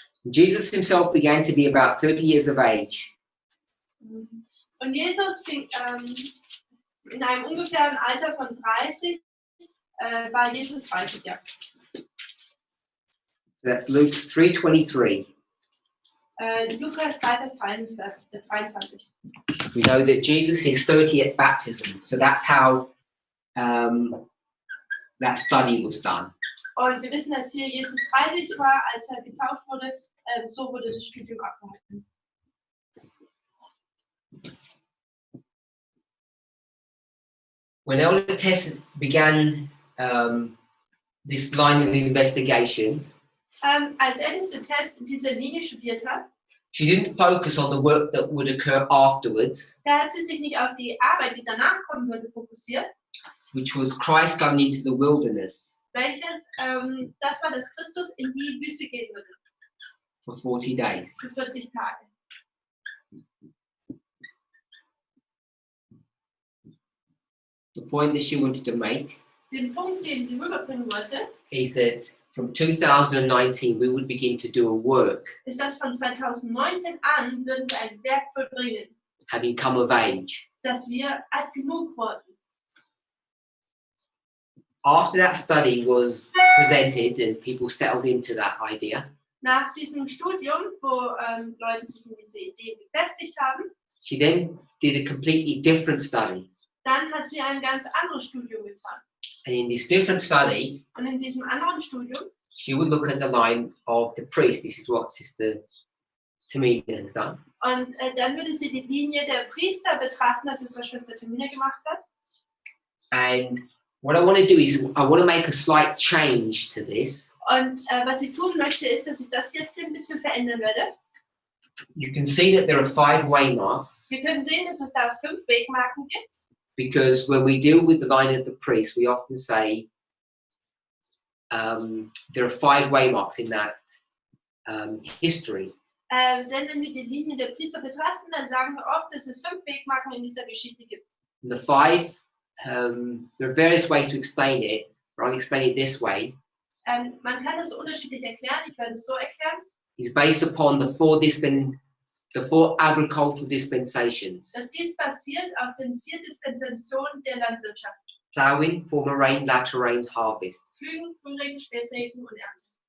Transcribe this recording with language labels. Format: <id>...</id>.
<en>Jesus himself began to be about 30 years of age.</en> <de>Und Jesus fing in einem ungefähren Alter von 30, war Jesus 30 Jahre.</de> <en>So that's Luke 3:23.</en> <de>Lukas 3, Vers 23.</de> <en>We know that Jesus is 30 at baptism. So that's how that study was done.</en> <de>Und wir wissen, dass hier Jesus 30 war, als er getauft wurde. So wurde das Studium abgehalten.</de> <en>When Elder Tess began this line of investigation,</en> <de>Als älteste Tess diese Linie studiert hat,</de> <en>she didn't focus on the work that would occur afterwards,</en> <de>da hat sie sich nicht auf die Arbeit, die danach kommen würde, fokussiert,</de> <en>which was Christ going into the wilderness</en> <de>welches, das war, dass Christus in die Wüste gehen würde,</de> <en>for 40 days.</en> <de>für 40 Tage.</de> <en>The point that she wanted to make</en> <de>Den Punkt, den sie rüberbringen wollte,</de> <en>is that from 2019 we would begin to do a work,</en> <de>ist, dass von 2019 an würden wir ein Werk vollbringen,</de> <en>having come of age.</en> <de>dass wir alt genug wurden.</de> <en>After that study was presented and people settled into that idea,</en> <de>Nach diesem Studium, wo Leute sich in diese Idee befestigt haben,</de> <en>she then did a completely different study.</en> <de>dann hat sie ein ganz anderes Studium getan.</de> <en>And in this different study,</en> <de>Und in diesem anderen Studium,</de> <en>she would look at the line of the priest. This is what Sister Tamina has done.</en> <de>und dann würde sie die Linie der Priester betrachten, das ist, was Schwester Tamina gemacht hat.</de> <en>And what I want to do is I want to make a slight change to this.</en> <de>Und was ich tun möchte, ist, dass ich das jetzt hier ein bisschen verändern werde.</de> <en>You can see that there are 5 waymarks,</en> <de>Wir können sehen, dass es da 5 Wegmarken gibt.</de> <en>because when we deal with the line of the priest, we often say there are 5 waymarks in that history.</en> <de>Denn wenn wir die Linie der Priester betrachten, dann sagen wir oft, dass es 5 Wegmarken in dieser Geschichte gibt.</de> <en>And the 5, there are various ways to explain it, but I'll explain it this way.</en> <de>Man kann das unterschiedlich erklären, ich werde es so erklären,</de> <en>It's based upon the 4 agricultural dispensations:</en> <de>dass dies basiert auf den 4 Dispensationen der Landwirtschaft.</de> <en>plowing, former rain, latter rain, harvest.</en> <de>Pflügen, Frühregen, Spätregen und Ernte.</de>